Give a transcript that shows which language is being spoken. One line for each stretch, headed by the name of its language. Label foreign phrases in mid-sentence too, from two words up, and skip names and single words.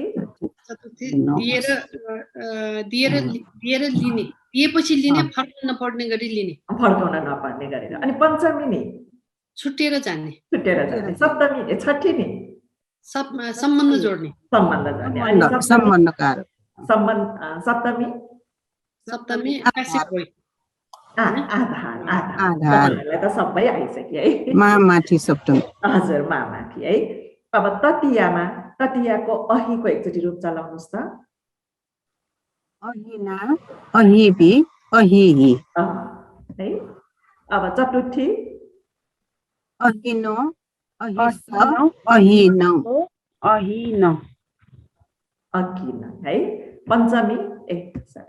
Nepali: चतुर्थी दिएर लिने, दिएपछि लिने, फर्कन नपर्ने गरी लिने, फर्काउन नपर्ने गरेर। अनि पञ्चमी नि छुटेर जाने, छुटेर जाने। सप्तमी छठी नि सम्बन्ध जोड्ने, सम्बन्ध जाने। अनि सम्बन्धकार सप्तमी सप्तमी आकाशिक होइ आधार आधार तपाईँहरूलाई त सबै आइसक्यो है। माथि सप्तमी हजुर माथि है। अब तृतीयमा तृतीयको अहिको एकचोटि रूप चलाउनुस् त।
Sanskrit: अहिना अहिभि अहिहि
Nepali: है। अब चतुर्थी
Sanskrit: अहिनो अहिस अहिनौ अहिन
Nepali: अघिन है। पञ्चमी सरी